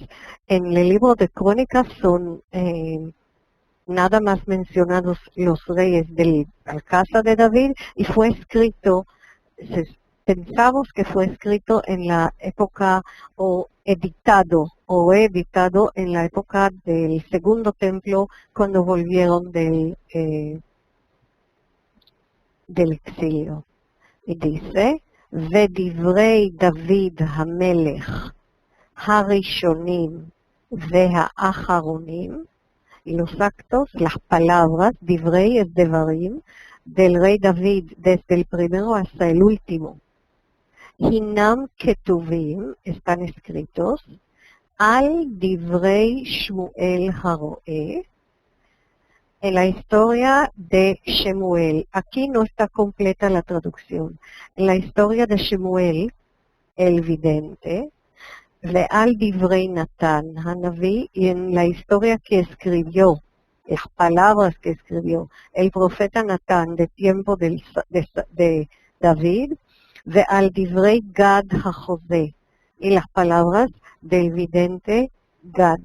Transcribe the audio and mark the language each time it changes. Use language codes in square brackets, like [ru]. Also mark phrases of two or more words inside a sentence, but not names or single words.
[es] En el libro de Crónicas son nada más mencionados los reyes de la casa de David, y fue escrito pensamos que fue escrito en la época o editado en la época del Segundo Templo cuando volvieron del exilio. Y dice, [he] ודברי דוד המלך הראשונים והאחרונים, [es] y los actos, las palabras, divrei es devarim, del rey David desde el primero hasta el último. [he] הנם כתובים, [es] están escritos, [he] על דברי שמואל הרואה, [es] en la historia de Shemuel. Aquí no está completa la traducción. En la historia de Shemuel, el vidente, [he] ועל דברי נתן הנביא, [es] y en la historia que escribió, las palabras que escribió el profeta Natán de tiempo de David, [he] ועל דברי גד החוזה, [es] y las palabras del vidente Gad.